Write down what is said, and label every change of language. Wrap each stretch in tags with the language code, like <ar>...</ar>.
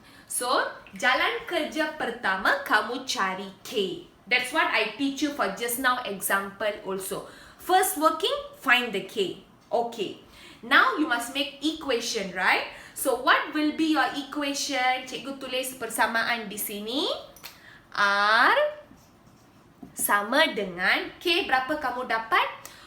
<ms>So jalan kerja pertama kamu cari K.</ms> <en>That's what I teach you for just now example also. First working, find the K. Okay. Now you must make equation, right? So what will be your equation?</en> <ms>Cikgu tulis persamaan di sini. R sama dengan K berapa kamu dapat?</ms>